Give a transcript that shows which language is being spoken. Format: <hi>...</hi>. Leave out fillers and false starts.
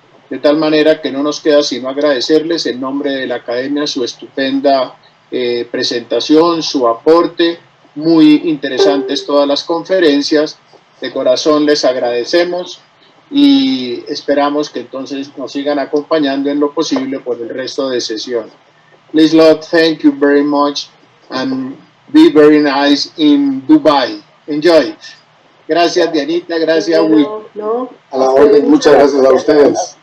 <es>De tal manera que no nos queda sino agradecerles en nombre de la academia su estupenda presentación, su aporte, muy interesantes todas las conferencias. De corazón les agradecemos y esperamos que entonces nos sigan acompañando en lo posible por el resto de sesión.</es> <en>Please, Lord, thank you very much and be very nice in Dubai. Enjoy.</en> <es>Gracias, Dianita, gracias, Will. No, a la orden, muchas gracias a ustedes.</es>